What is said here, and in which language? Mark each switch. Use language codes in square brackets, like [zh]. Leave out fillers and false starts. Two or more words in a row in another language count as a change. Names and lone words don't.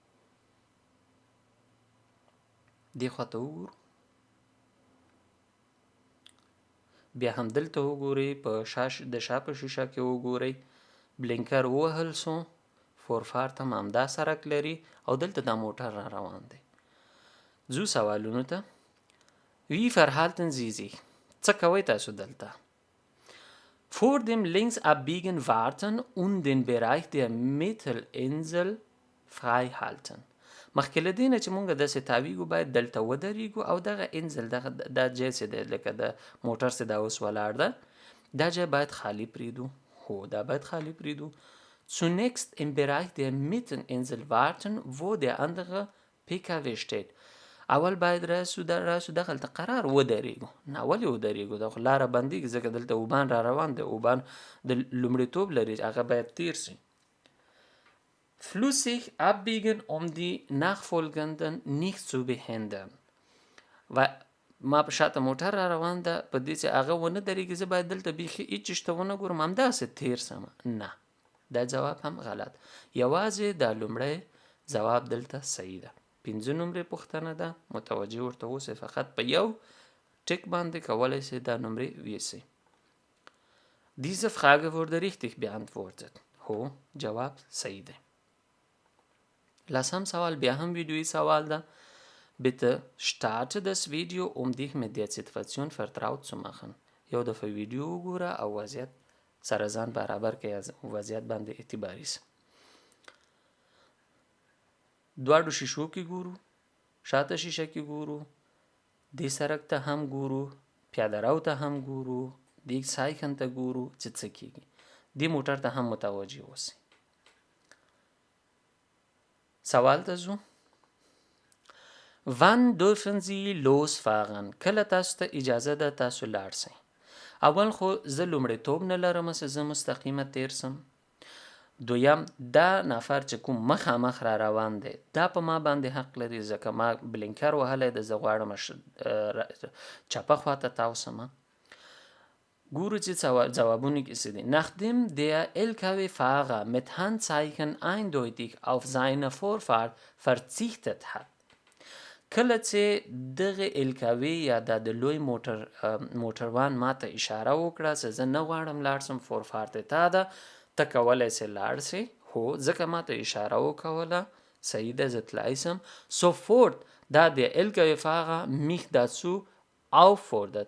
[ps] دې خواته وګورو. بیا هم دلته وګورئ، په د شا په شیشه کې وګورئ، بلینکر ووهل سو، فورفارت هم همدا سرک لري او دلته دا موټر را روان دی. ځو سوالونو ته. [de] Wie verhalten Sie sich? [ps] څه کوئ تاسو دلته؟ [de] Vor dem Linksabbiegen warten und den Bereich der Mittelinsel frei halten. [ps] مخکې له دې نه چې مونږ داسې تاویږو باید دلته ودرېږو او دغه انزل دا ځای چې دی لکه د موټر چې دا اوس ولاړ ده دا ځای باید خالي پرېږدو. هو دا باید خالي پرېږدو. [de] Zunächst im Bereich der Mitteninsel warten, wo der andere PKW steht. [ps] اول باید راسو دغلته قرار ودرېږو. نه ولې ودرېږو؟ دا خو لاره بندېږي ځکه دلته اوبان را روان دی. اوبان د لومړیتوب لري، هغه باید تیر سي. [de] Flüssig abbiegen, um die Nachfolgenden nicht zu behindern. [ps] و ما په شاته موټر را روان ده، په دې چې هغه ونه درېږي زه باید دلته بیخي هېڅ شته ونه ګورم، همداسې تیر سم. نه، دا جواب هم غلط. یوازې دا لومړی جواب دلته صحیح ده. 5 نمرې پوښتنه ده، متوجه ورته اوسئ. فقط په یو ټیک باندې کولی شئ دا نمرې ویسئ. [de] Diese Frage wurde richtig beantwortet. [ps] هو جواب صحیح دی. 10 سوال بیا هم ویډیویي سوال ده. [de] Bitte starte das Video, um dich mit der Situation vertraut zu machen. [ps] یو دفعه ویډیو وګوره او وضعیت سره ځان برابر کړئ، وضعیت باندې اعتباري سه. دواړو شیشو کې ګورو، شاته شیشه کې ګورو، دې سرک ته هم ګورو، پیاده رو ته هم ګورو، دې سایکن ته ګورو چې څه کېږي. دې موټر ته هم متوجه اوسئ. سوال ته ځو. [de] Wann dürfen Sie losfahren? [ps] کله تاسو ته اجازه ده تاسو لاړ سئ؟ اول خو زه لومړیتوب نه لرم چې زه مستقیمه تیر سم. دویم دا نفر چې کوم مخامخ را روان دی دا په ما باندې حق لري ځکه ما بلینکر وهلی دی، زه غواړم چپه خواته تاو سمه. ګورو چې ځوابونه کې څه دي. [de] Nachdem der LKW-Fahrer mit Handzeichen eindeutig auf seine Vorfahrt verzichtet hat. [ps] کله چې دغه LKW یا د لوی موټروان ماته اشاره وکړه چې زه نه غواړم لاړ سم، فورفارت تا ده، ته کولی سې لاړ سې. هو ځکه ماته اشاره وکوله، صحیح ده، زه تللی سم. [de] Sofort da der LKW-Fahrer mich dazu auffordert.